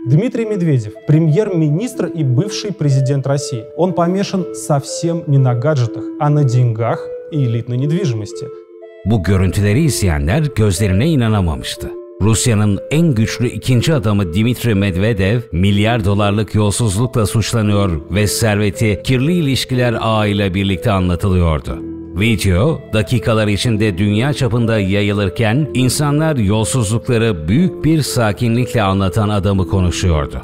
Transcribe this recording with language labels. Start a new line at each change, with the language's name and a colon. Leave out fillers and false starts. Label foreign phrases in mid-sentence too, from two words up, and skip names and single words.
Russian: Дмитрий Медведев, премьер-министр и бывший президент России. Он помешан совсем не на гаджетах, а на деньгах и элитной недвижимости.
Turkish: Bu görüntüleri izleyenler gözlerine inanamamıştı. Rusya'nın en güçlü ikinci adamı Dmitri Medvedev, milyar dolarlık yolsuzlukla suçlanıyor ve serveti kirli ilişkiler ağıyla birlikte anlatılıyordu. Video, dakikalar içinde dünya çapında yayılırken insanlar yolsuzlukları büyük bir sakinlikle anlatan adamı konuşuyordu.